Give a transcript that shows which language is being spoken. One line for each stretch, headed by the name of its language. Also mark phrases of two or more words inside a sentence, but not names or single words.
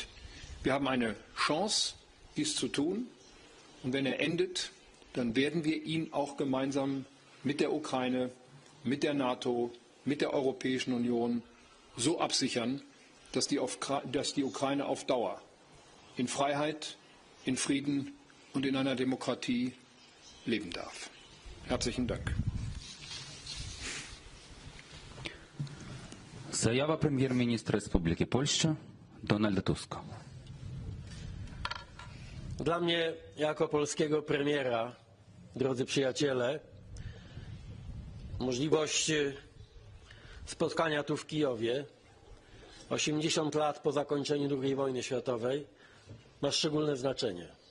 German: Wir haben eine Chance, dies zu tun, und wenn er endet, dann werden wir ihn auch gemeinsam mit der Ukraine, mit der NATO, mit der Europäischen Union so absichern, dass die Ukraine auf Dauer in Freiheit, in Frieden und in einer Demokratie leben darf. Herzlichen Dank.
Ukrainian: Заява прем'єр-міністра Республіки Польща Donalda Tuska.
Polish: Dla mnie, jako polskiego premiera, drodzy przyjaciele, możliwość spotkania tu w Kijowie 80 lat po zakończeniu II wojny światowej ma szczególne znaczenie.